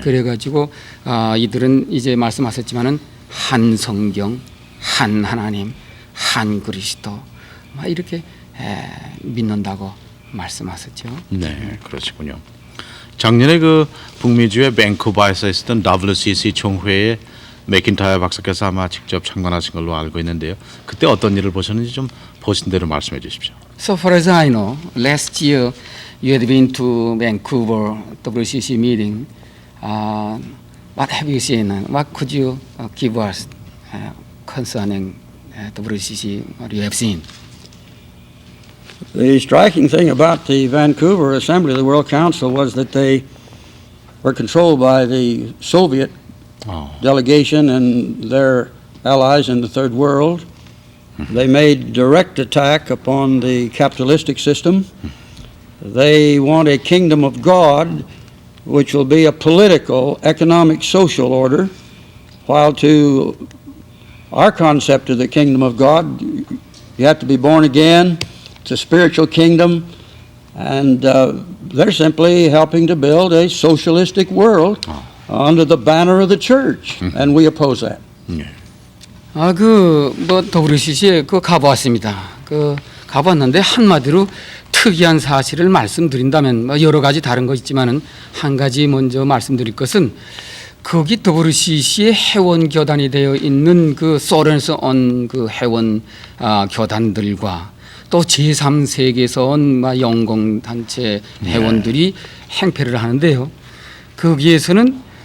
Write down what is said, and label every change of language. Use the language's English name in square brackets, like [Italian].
[Korean] 그래가지고 이들은 이제 말씀하셨지만은 한 성경, 한 하나님, 한 그리스도 이렇게 믿는다고 말씀하셨죠. 네, 그러시군요. 작년에 그 북미주의 밴쿠버에서 있었던 WCC 총회에 맥킨타이어 박사께서 아마 직접 참관하신 걸로 알고 있는데요. 그때 어떤 일을 보셨는지 좀 보신 대로 말씀해 주십시오. [English] So far as I know, last year you had been to Vancouver WCC meeting. What have you seen? What could you give us concerning WCC? What you have seen? The striking thing about the Vancouver Assembly of the World Council was that they were controlled by the Soviet delegation and their allies in the Third World. They made direct attack upon the capitalistic system. They want a kingdom of God which will be a political, economic, social order, while to our concept of the kingdom of God, you have to be born again. It's a spiritual kingdom, and they're simply helping to build a socialistic world under the banner of the church, and we oppose that. [Korean] WCC에 가보았습니다. 가봤는데 한마디로 특이한 사실을 말씀드린다면, 여러 가지 다른 거 있지만은 한 가지 먼저 말씀드릴 것은, 거기 WCC의 회원 교단이 되어 있는 그 소련에서 온 그 회원 교단들과 또 제3세계에서 온 영공단체 회원들이 행패를 하는데요. 거기에서는